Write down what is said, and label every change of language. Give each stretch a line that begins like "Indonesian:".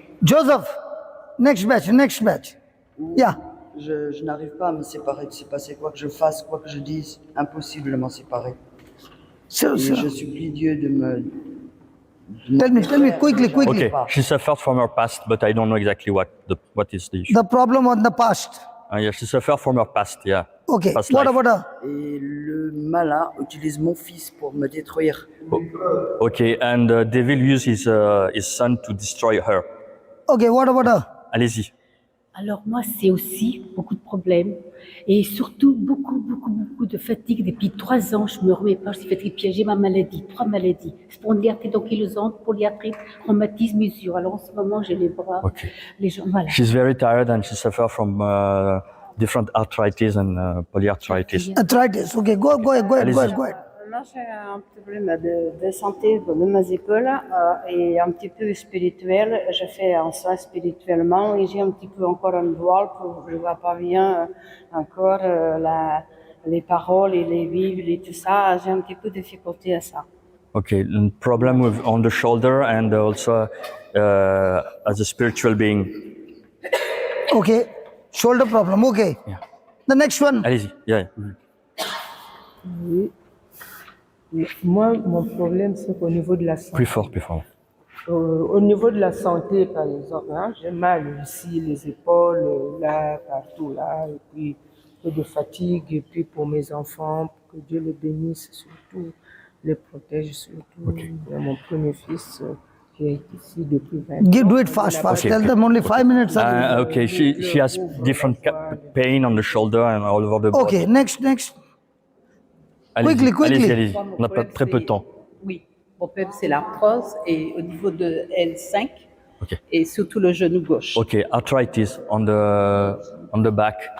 English: Joseph, next batch. Yeah.
French: Je n'arrive pas à me séparer de ce passé. Quoi que je fasse, quoi que je dise, impossible de m'en séparer.
English: So,
French: Et je supplie Dieu de me...
English: tell me quickly. Okay, she suffered from her past, but I don't know exactly what is the issue. The problem on the past. Yeah, she suffered from her past, yeah. Okay, Past what life. about her?
French: Et le malin utilise mon fils pour me détruire.
English: Okay, and devil used his son to destroy her. Okay, what about her?
French: Allez-y. Alors moi, c'est aussi beaucoup de problèmes et surtout beaucoup de fatigue. Depuis 3 ans, je me remets pas, je suis fatiguée. Puis j'ai ma maladie, 3 maladies. Spondylarthrite ankylosante, polyarthrite, rhumatisme, usure. Alors en ce moment, j'ai les bras,
English: Okay.
French: les jambes, voilà.
English: She's very tired and she suffers from different arthritis and polyarthritis. Arthritis. Okay, go ahead.
French: Moi, j'ai un petit problème de santé de mes épaules et un petit peu spirituel. Je fais un soin spirituellement et j'ai un petit peu encore un voile, je ne vois pas bien encore les paroles et les Bibles et tout ça. J'ai un petit peu de difficulté à ça.
English: Okay, problem on the shoulder and also as a spiritual being. Okay, shoulder problem. Okay. Yeah. The next one.
French: Allez-y.
English: Yeah.
French: Oui. Moi, mon problème, c'est qu'au niveau de la santé, Plus fort. au niveau de la santé, par exemple, hein, j'ai mal ici, les épaules, là, partout, là, et puis peu de fatigue, et puis pour mes enfants, que Dieu les bénisse, surtout les protège, surtout mon premier fils qui est ici depuis 20 ans.
English: Do it fast. Okay, Tell okay. them only 5 minutes. Okay, she has different pain on the shoulder and all over the body. Okay, next.
French: Allez-y,
English: Quickly.
French: allez-y. On n'a pas très peu de temps. Oui, mon problème c'est l'arthrose et au niveau de L5
English: Ok.
French: et surtout le genou gauche.
English: Okay, arthritis on the back.